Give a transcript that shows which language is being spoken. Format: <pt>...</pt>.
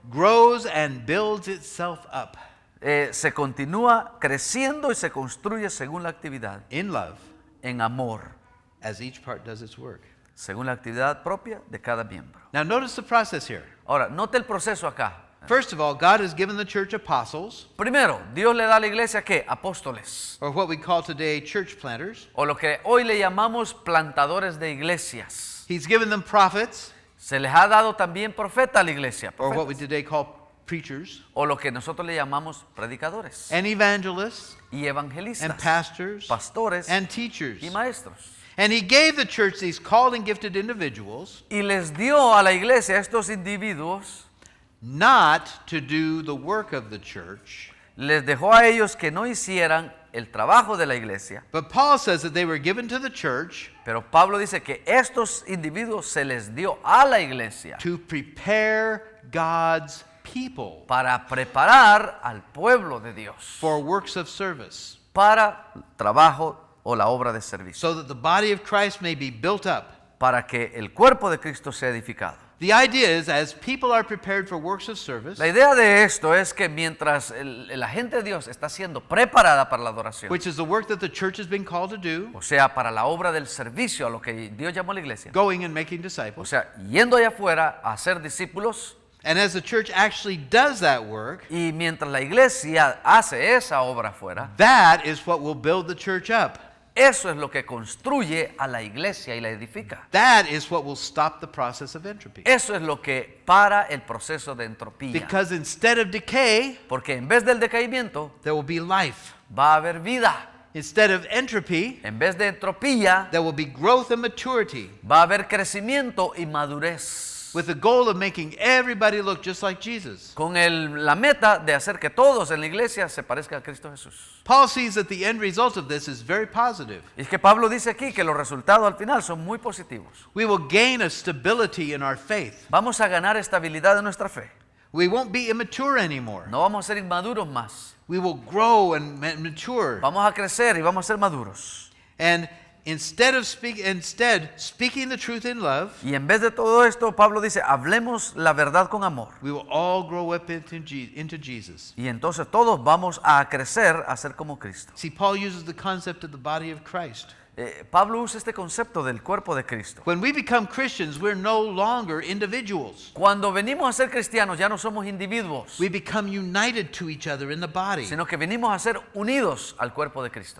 <en>grows and builds itself up</en> <es>se continúa creciendo y se construye según la actividad,</es> <en>in love</en> <es>en amor,</es> <en>as each part does its work.</en> <es>según la actividad propia de cada miembro.</es> <en>Now notice the process here.</en> <es>Ahora, note el proceso acá.</es> <en>First of all, God has given the church apostles,</en> <es>Primero, Dios le da a la iglesia ¿qué? Apóstoles,</es> <en>or what we call today church planters.</en> <es>o lo que hoy le llamamos plantadores de iglesias.</es> <en>He's given them prophets,</en> <es>Se les ha dado también profeta a la iglesia,</es> <en>or what we</en> <es>profetas,</es> <en>today call preachers,</en> <es>o lo que nosotros le llamamos predicadores</es> <en>and evangelists,</en> <es>y</es> <en>and</en> <es>evangelistas,</es> <en>pastors,</en> <es>pastores</es> <en>and teachers.</en> <es>y maestros.</es> <en>And he gave the church these called and gifted individuals</en> <es>Y les dio a la iglesia a estos individuos,</es> <en>not to do the work of the church.</en> <es>les dejó a ellos que no hicieran el trabajo de la iglesia.</es> <en>But Paul says that they were given to the church</en> <es>Pero Pablo dice que estos individuos se les dio a la iglesia</es> <en>to prepare God's people</en> <es>para preparar al pueblo de Dios</es> <en>for works of service,</en> <es>para trabajo o la obra de servicio,</es> <en>so that the body of Christ may be built up.</en> <es>para que el cuerpo de Cristo sea edificado.</es> <en>The idea is, as people are prepared for works of service,</en> <es>La idea de esto es que mientras la gente de Dios está siendo preparada para la adoración,</es> <en>which is the work that the church has been called to do,</en> <es>o sea, para la obra del servicio, a lo que Dios llamó a la iglesia,</es> <en>going and making</en> <es>o</es> <en>disciples,</en> <es>sea, yendo allá afuera a hacer discípulos,</es> <en>and as the church actually does that work,</en> <es>y mientras la iglesia hace esa obra afuera,</es> <en>that is what will build the church up.</en> <es>eso es lo que construye a la iglesia y la edifica.</es> <en>That is what will stop the process of entropy.</en> <es>Eso es lo que para el proceso de entropía.</es> <en>Because instead of decay,</en> <es>Porque en vez del decaimiento,</es> <en>there will be life.</en> <es>va a haber vida.</es> <en>Instead of entropy,</en> <es>En vez de entropía,</es> <en>there will be growth and maturity.</en> <es>va a haber crecimiento y madurez.</es> <en>with the goal of making everybody look just like Jesus.</en> <es>con la meta de hacer que todos en la iglesia se parezcan a Cristo Jesús.</es> <en>Paul sees that the end result of this is very positive.</en> <es>Y es que Pablo dice aquí que los resultados al final son muy positivos.</es> <en>We will gain a stability in our faith.</en> <es>Vamos a ganar estabilidad en nuestra fe.</es> <en>We won't be immature anymore.</en> <es>No vamos a ser inmaduros más.</es> <en>We will grow and mature.</en> <es>Vamos a crecer y vamos a ser maduros.</es> <en>And instead speaking the truth in love,</en> <es>Y en vez de todo esto, Pablo dice, hablemos la verdad con amor.</es> <en>we will all grow up into Jesus.</en> <es>Y entonces todos vamos a crecer a ser como Cristo.</es> <en>See, Paul uses the concept of the body of Christ.</en> <es>Pablo usa este concepto del cuerpo de Cristo.</es> <en>When we become Christians, we're no longer individuals.</en> <es>Cuando venimos a ser cristianos ya no somos individuos,</es> <en>We become united to each other in the body.</en> <es>sino que venimos a ser unidos al cuerpo de Cristo.</es>